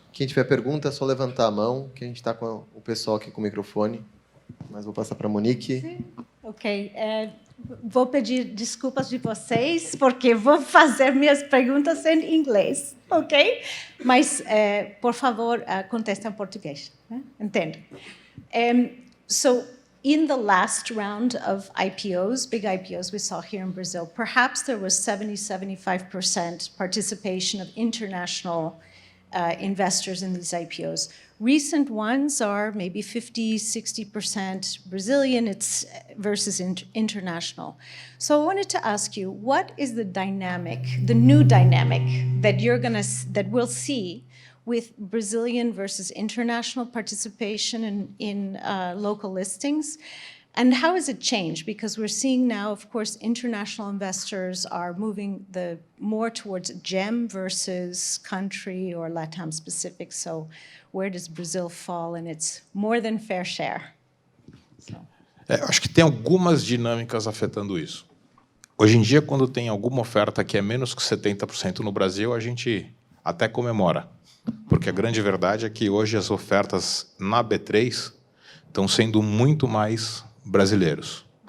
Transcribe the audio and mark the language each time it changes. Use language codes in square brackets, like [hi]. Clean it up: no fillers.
[pt] Quem tiver pergunta, é só levantar a mão, que a gente está com o pessoal aqui com o microfone. Mas vou passar para a Monique. Sim. Ok. Vou pedir desculpas de vocês, porque vou fazer minhas perguntas em inglês, ok? Mas, por favor, contestem em português. Né? Entendem? [en] So, in the last round of IPOs, big IPOs we saw here in Brazil, perhaps there was 70-75% participation of international investors in these IPOs. Recent ones are maybe 50-60% Brazilian versus international. So I wanted to ask you, what is the dynamic, the new dynamic that we'll see with Brazilian versus international participation in local listings? And how has it changed? Because we're seeing now, of course, international investors are moving more towards GEM versus country or LATAM specific. So where does Brazil fall in its more than fair share? [pt] Acho que tem algumas dinâmicas afetando isso. Hoje em dia, quando tem alguma oferta que é menos que 70% no Brasil, a gente até comemora. Porque a grande verdade é que hoje as ofertas na B3 estão sendo muito mais brasileiros.